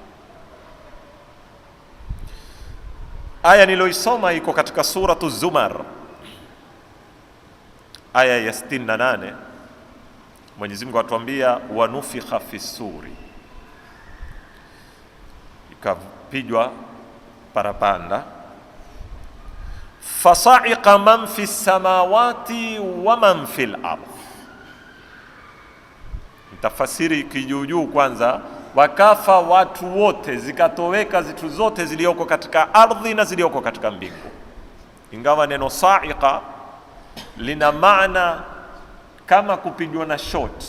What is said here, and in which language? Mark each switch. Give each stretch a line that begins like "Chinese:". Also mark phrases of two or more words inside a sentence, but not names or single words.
Swahili: Aya niloisoma iko katika suratu Zumar, aya ya 68. Mwenyezi Mungu atuambia
Arabic: ونفخ في الصور,
Swahili: ikapijwa parapanda,
Arabic: فصعق من في السماوات ومن في الأرض.
Swahili: Tafasiri ikijuujuu kwanza, wakafa watu wote, zikatoweka zitu zote zilioko katika ardhi na zilioko katika mbingu. Ingawa neno sa'iqa lina maana kama kupigwa na shot.